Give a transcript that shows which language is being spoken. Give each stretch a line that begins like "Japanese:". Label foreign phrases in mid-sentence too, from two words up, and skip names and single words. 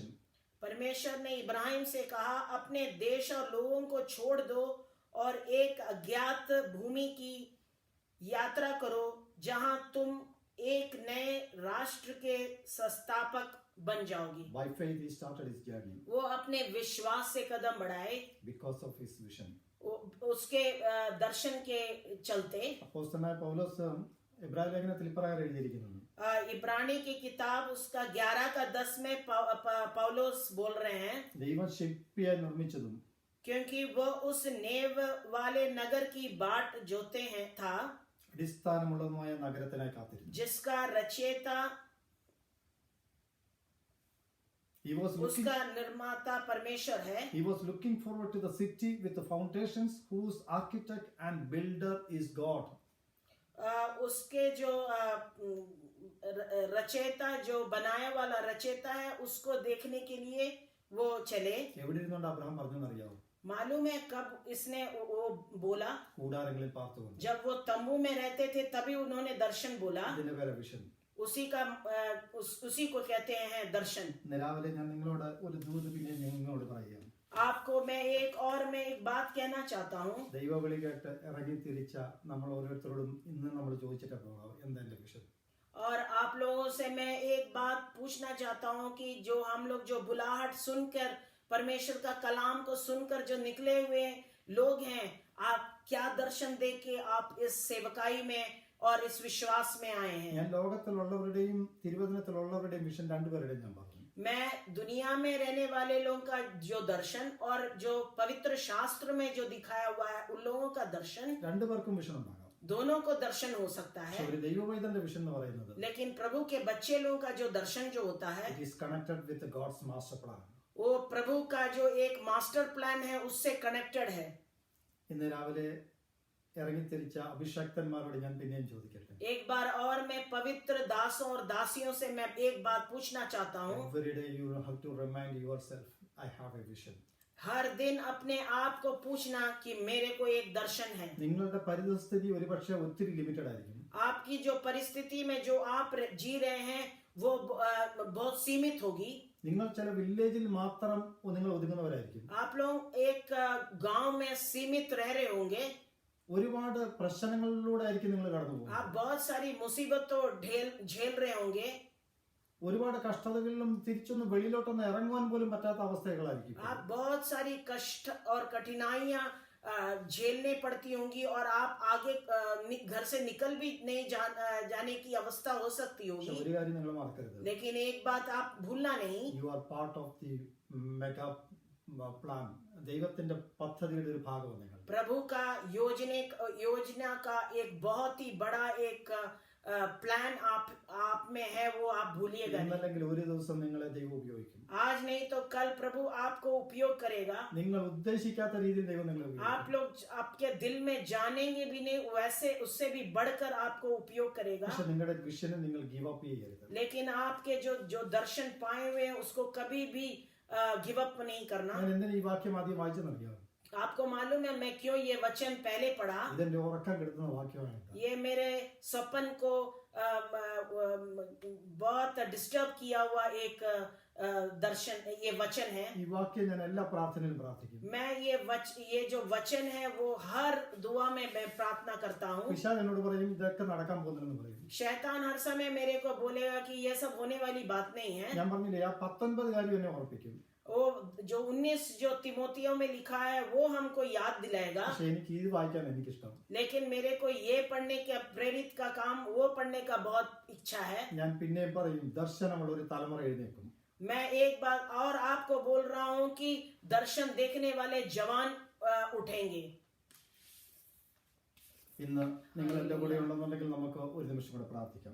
Hindi: परमेश्वर ने इब्राहिम से कहा, अपने देश और लोगों को छोड़ दो और एक अज्ञात भूमि की यात्रा करो जहां तुम एक नए राष्ट्र के संस्थापक बन जाओगी.
English: By faith he started his journey.
Hindi: वो अपने विश्वास से कदम बढ़ाए.
English: Because of his vision.
Hindi: उसके दर्शन के चलते.
Malayalam: അപ്പോസ്തലനായ പൗലോസ് എബ്രായ ലേഖനത്തിൽ ഇപ്രകാരം എഴുതിയിരിക്കുന്നു.
Hindi: इब्रानी की किताब उसका 11:10 में पौलुस बोल रहे हैं,
Malayalam: ദൈവം ശില്പിയെ നിർമ്മിച്ചതും
Hindi: क्योंकि वो उस नेव वाले नगर की बाट जोते हैं था,
Malayalam: അടിസ്ഥാനമുള്ളതുമായ നഗരത്തിനായി കാത്തിരുന്നു.
Hindi: जिसका रचयिता उसका निर्माता परमेश्वर है.
English: He was looking forward to the city with the foundations whose architect and builder is God.
Hindi: उसके जो रचयिता जो बनाया वाला रचयिता है उसको देखने के लिए वो चले.
Malayalam: എവിടെ ഇരുന്നുകൊണ്ട് അബ്രഹാം പറഞ്ഞെന്നറിയാമോ?
Hindi: मालूम है कब इसने वो बोला?
Malayalam: കൂടാരങ്ങളിൽ പാർത്തുകൊണ്ട്.
Hindi: जब वो तंबू में रहते थे तभी उन्होंने दर्शन बोला.
Malayalam: ഇതിന്റെ പേര് വിഷൻ.
Hindi: उसी को कहते हैं दर्शन.
Malayalam: രാവിലെ ഞാൻ നിങ്ങളോട് ഒരു ദൂത് പിന്നെ നിങ്ങളോട് പറയാം.
Hindi: आपको मैं एक बात कहना चाहता हूँ.
Malayalam: ദൈവവിളി കേട്ട് ഇറങ്ങി തിരിച്ച നമ്മൾ ഓരോരുത്തരോടും ഇന്ന് നമ്മൾ ചോദിച്ചിട്ട് പോകാം, എന്താ എന്റെ വിഷൻ?
Hindi: और आप लोगों से मैं एक बात पूछना चाहता हूँ कि जो हम लोग जो बुलाहट सुनकर परमेश्वर का कलाम को सुनकर जो निकले हुए लोग हैं, आप क्या दर्शन दे के आप इस सेवकाई में और इस विश्वास में आए हैं।
Malayalam: ഞാൻ ലോകത്തിലുള്ളവരുടെയും തിരുവചനത്തിലുള്ളവരുടെയും വിഷൻ രണ്ടുപേരുടെയും ഞാൻ പറഞ്ഞു.
Hindi: मैं दुनिया में रहने वाले लोगों का जो दर्शन और जो पवित्र शास्त्र में जो दिखाया हुआ है उन लोगों का दर्शन,
Malayalam: രണ്ടുപേർക്കും വിഷൻ ഉണ്ടാകാം.
Hindi: दोनों को दर्शन हो सकता
Malayalam: പക്ഷെ
Hindi: है,
Malayalam: ഒരു ദൈവവൈതന്റെ വിഷൻ എന്ന് പറയുന്നത്
Hindi: लेकिन प्रभु के बच्चे लोगों का जो दर्शन जो होता है
English: It is connected with God's master plan.
Hindi: वो प्रभु का जो एक
English: master plan
Hindi: है उससे कनेक्टेड है।
Malayalam: ഇന്ന് രാവിലെ ഇറങ്ങിത്തിരിച്ച അഭിഷക്തന്മാരോട് ഞാൻ പിന്നെയും ചോദിക്കട്ടെ.
Hindi: एक बार और मैं पवित्र दासों और दासियों से मैं एक बात पूछना चाहता हूँ।
English: Every day you have to remind yourself, I have a vision.
Hindi: हर दिन अपने आप को पूछना कि मेरे को एक दर्शन है।
Malayalam: നിങ്ങളുടെ പരിതസ്ഥിതി ഒരുപക്ഷെ ഒത്തിരി ലിമിറ്റഡ് ആയിരിക്കും.
Hindi: आपकी जो परिस्थिति में जो आप जी रहे हैं वो बहुत सीमित होगी।
Malayalam: നിങ്ങൾ ചില വില്ലേജിൽ മാത്രം നിങ്ങൾ ഒതുങ്ങുന്നവരായിരിക്കും.
Hindi: आप लोग एक गांव में सीमित रह रहे होंगे।
Malayalam: ഒരുപാട് പ്രശ്നങ്ങളിലൂടെ ആയിരിക്കും നിങ്ങൾ കടന്നു പോകുന്നത്.
Hindi: आप बहुत सारी मुसीबतों झेल रहे होंगे।
Malayalam: ഒരുപാട് കഷ്ടതകളിലും തിരിച്ചൊന്ന് വെളിയിലോട്ടൊന്ന് ഇറങ്ങുവാൻ പോലും പറ്റാത്ത അവസ്ഥകളായിരിക്കും.
Hindi: आप बहुत सारी कष्ट और कठिनाइयां झेलने पड़ती होंगी और आप आगे घर से निकल भी नहीं जाने की अवस्था हो सकती
Malayalam: പക്ഷെ
Hindi: होगी।
Malayalam: ഒരു കാര്യം നിങ്ങൾ മറക്കരുത്.
Hindi: लेकिन एक बात आप भूलना नहीं,
English: You are part of the mega plan.
Malayalam: ദൈവത്തിന്റെ പദ്ധതിയുടെ ഒരു ഭാഗമാണ് നിങ്ങൾ.
Hindi: प्रभु का योजना का एक बहुत ही बड़ा एक प्लान आप में है, वो आप भूलिएगा नहीं।
Malayalam: ഇന്നല്ലെങ്കിൽ ഒരു ദിവസം നിങ്ങളെ ദൈവം ഉപയോഗിക്കും.
Hindi: आज नहीं तो कल प्रभु आपको उपयोग करेगा।
Malayalam: നിങ്ങൾ ഉദ്ദേശിക്കാത്ത രീതിയിൽ ദൈവം നിങ്ങളെ ഉപയോഗിക്കും.
Hindi: आप लोग आपके दिल में जानेंगे भी नहीं, वैसे उससे भी बढ़कर आपको उपयोग करेगा।
Malayalam: പക്ഷെ നിങ്ങളുടെ വിഷനെ നിങ്ങൾ
English: give up
Malayalam: ചെയ്യരുത്.
Hindi: लेकिन आपके जो दर्शन पाए हुए हैं उसको कभी भी
English: give up
Hindi: नहीं करना।
Malayalam: ഞാൻ എന്തിനാ ഈ വാക്യം ആദ്യം വായിച്ചെന്നറിയാം?
Hindi: आपको मालूम है मैं क्यों ये वचन पहले पढ़ा?
Malayalam: ഇതെന്റെ ഉറക്കം കെടുത്തുന്ന വാക്യമാണ്.
Hindi: ये मेरे सपन को बहुत डिस्टर्ब किया हुआ एक दर्शन, ये वचन है।
Malayalam: ഈ വാക്യം ഞാൻ എല്ലാ പ്രാർത്ഥനയിലും പ്രാർത്ഥിക്കും.
Hindi: मैं ये जो वचन है वो हर दुआ में मैं प्रार्थना करता हूँ।
Malayalam: പിശാച് എന്നോട് പറയും ഇതൊക്കെ നടക്കാൻ പോകുന്നില്ലെന്ന് പറയും.
Hindi: शैतान हर समय मेरे को बोलेगा कि ये सब होने वाली बात नहीं है।
Malayalam: ഞാൻ പറഞ്ഞില്ലേ ആ 19 കാര്യം എന്നെ ഓർപ്പിക്കും.
Hindi: वो जो 19 जो तिमोथियों में लिखा है वो हमको याद दिलाएगा।
Malayalam: പക്ഷെ എനിക്ക് ഇത് വായിക്കാൻ എനിക്കിഷ്ടം.
Hindi: लेकिन मेरे को ये पढ़ने का प्रेरित का काम वो पढ़ने का बहुत इच्छा है।
Malayalam: ഞാൻ പിന്നെയും പറയും ദർശനമുള്ള ഒരു തലമുറ എഴുന്നേൽക്കും.
Hindi: मैं एक बार और आपको बोल रहा हूँ कि दर्शन देखने वाले जवान उठेंगे।
Malayalam: ഇന്ന് നിങ്ങൾ എന്റെ കൂടെ ഉണ്ടെന്നുണ്ടെങ്കിൽ നമുക്ക് ഒരു നിമിഷം കൂടെ പ്രാർത്ഥിക്കാം.